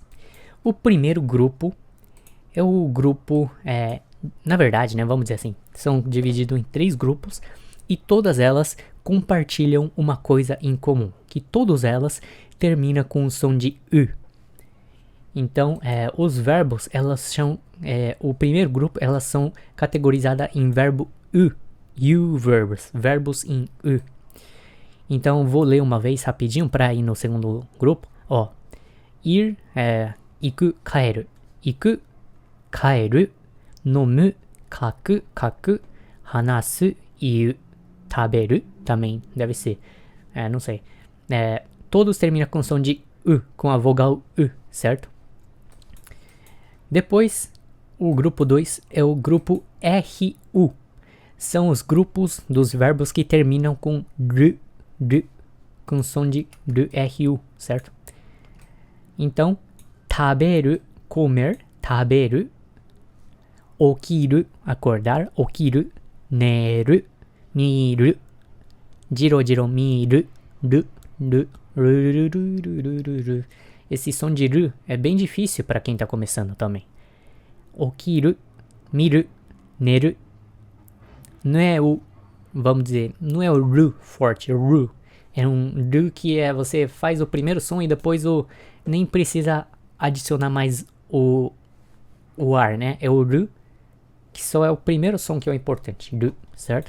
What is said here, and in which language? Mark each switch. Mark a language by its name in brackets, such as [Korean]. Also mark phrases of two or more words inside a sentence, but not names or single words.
[Portuguese] O primeiro grupo é o grupo, na verdade, né, vamos dizer assim, são divididos em 3 grupos e todas elas compartilham uma coisa em comum, que todas elas terminam com o som de U. Então, os verbos, elas são, o primeiro grupo, elas são categorizadas em verbo [English] you verbs, [Portuguese] verbos em u. Então, vou ler uma vez rapidinho para ir no segundo grupo. Ó, ir, [Japanese] iku, kaeru. Iku, kaeru, nomu, kaku, kaku, hanasu, iu, taberu, [Portuguese] também deve ser, não sei. Todos terminam com som de u, com a vogal u, certo? Depois, o grupo 2 é o grupo RU. São os grupos dos verbos que terminam com r, com som de RU, certo? Então, taberu, comer, [Japanese] taberu. Okiru, acordar, okiru. Neru, miru. Jiro, jiro, miru. Ru. [Portuguese] Esse som de ru é bem difícil para quem tá começando também. [Japanese] Okiru, miru, neru. [Portuguese] Não é o, vamos dizer, não é o ru forte, ru. É um ru que você faz o primeiro som e depois nem precisa adicionar mais o ar, né? É o ru, que só é o primeiro som que é o importante, ru, certo?